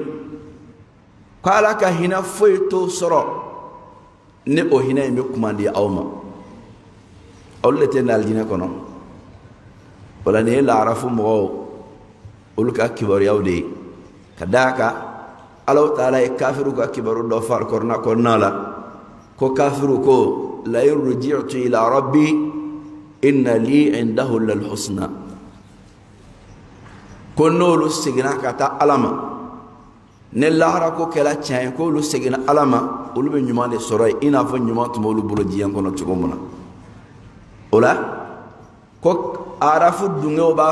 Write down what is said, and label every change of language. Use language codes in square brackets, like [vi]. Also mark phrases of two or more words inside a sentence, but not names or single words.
[bm] ko ala ka hinɛ foyi t'o sɔrɔ ni o hinɛ in bɛ kuma di aw ma olu de tɛ na alijinɛ kɔnɔ wala nin ye laharafu mɔgɔw olu ka kibaruyaw de ye ka d'a kan ala taala ye kafiru ka kibaru dɔ fari kɔnɔna la ko kafiru ko [ar] لئن رجعت إلى ربي إن لي عنده للحسنى [bm] ko n'olu seginna ka taa ala ma ne lahara ko kɛla tiɲɛ ye ko olu seginna ala ma olu bɛ ɲuman de sɔrɔ yen i n'a fɔ ɲuman tun b'olu bolo diɲɛ kɔnɔ cogo min na o la ko arafu dungew b'a